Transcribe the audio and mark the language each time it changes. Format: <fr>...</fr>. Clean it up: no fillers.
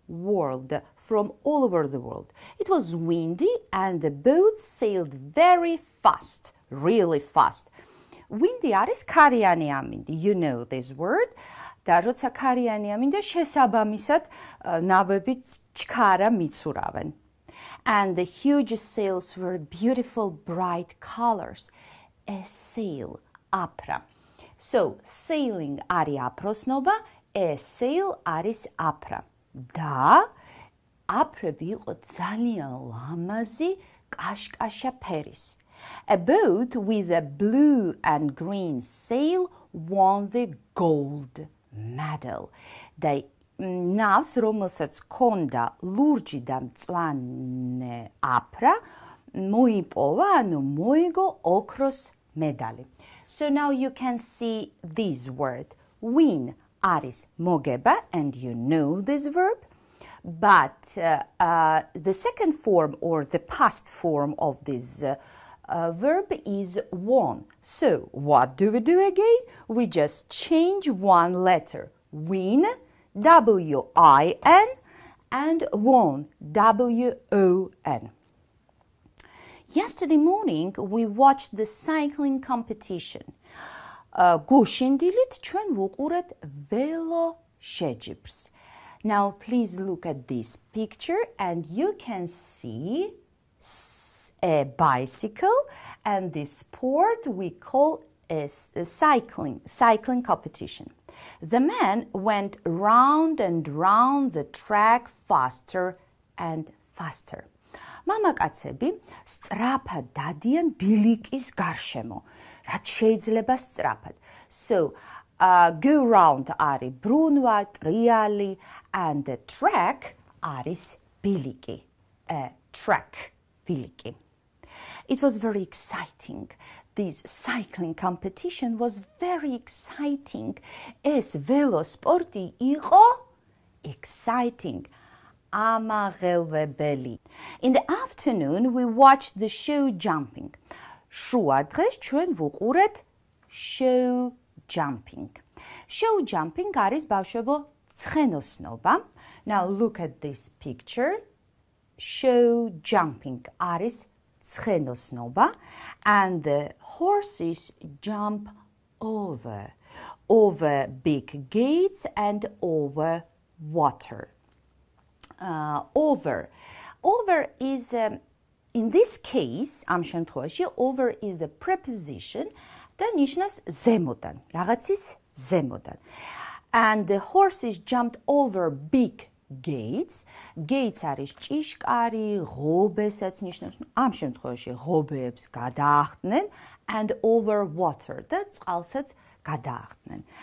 <en>World from all over the world. It was windy and the boat sailed very fast, really fast.</en> <ka>Windy არის ქარიანი ამინდი.</ka> <en>You know this word.</en> <ka>და როცა ქარიანი ამინდა, შესაბამისად ნავები ჩქარა მიცურავენ.</ka> <en>And the huge sails were beautiful bright colors. A sail,</en> <ka>აფრა.</ka> <en>So, sailing</en> <ka>არის აფროსნობა,</ka> <en>a sail</en> <ka>არის აფრა. და აფრები იყო ძალიან ლამაზი კაშკაშა ფერის.</ka> <en>A boat with a blue and green sail won the gold medal.</en> <ka>და ნავს, რომელსაც ჰქონდა ლურჯი და მწვანე აფრა, მოიპოვა, ანუ მოიგო ოქროს მედალი.</ka> <en>So now you can see this word. Win</en> <ka>არის მოგება,</ka> <en>and you know this verb. But the second form or the past form of this Verb is won. So what do we do again? We just change one letter. Win, W-I-N, and won, W-O-N. Yesterday morning we watched the cycling competition.</en> <ka>გუშინდილით ჩვენ ვუყურეთ ველოშეჯიბრს.</ka> <en>Now please look at this picture and you can see a bicycle, and this sport we call a cycling competition. The man went round and round the track faster and faster.</en> <ka>მამაკაცები სწრაფად დადიან ბილიკის გარშემო, რაც შეიძლება სწრაფად.</ka> <en>So, go round</en> <ka>არის ბრუნვა, ტრიალი,</ka> <en>and the track</en> <ka>არის ბილიკი,</ka> <en>track,</en> <ka>ბილიკი.</ka> <en>It was very exciting. This cycling competition was very exciting.</en> <ka>ეს ველოსპორტი იყო exciting. ამაღელვებელი.</ka> <en>In the afternoon, we watched the show jumping.</en> <ka>შუა დღეს ჩვენ ვუყურეთ show jumping. Show jumping არის ბავშვებო ცხენოსნობა.</ka> <en>Now look at this picture. Show jumping</en> <ka>არის ცხენოსნობა,</ka> <en>and the horses jump over big gates and over water. Over is, in this case,</en> <ka>ამ შემთხვევაში,</ka> <en>over is the preposition</en> <ka>და ნიშნავს ზემოდან, რაღაცის ზემოდან.</ka> <en>And the horses jumped over big gates.</en> <ka>Gates არის ჭიშკარი, ღობესაც ნიშნავს. ამ შემთხვევაში ღობეებს გადაახდნენ,</ka> <en>and over water</en> <ka>და წყალსაც გადაახდნენ.</ka>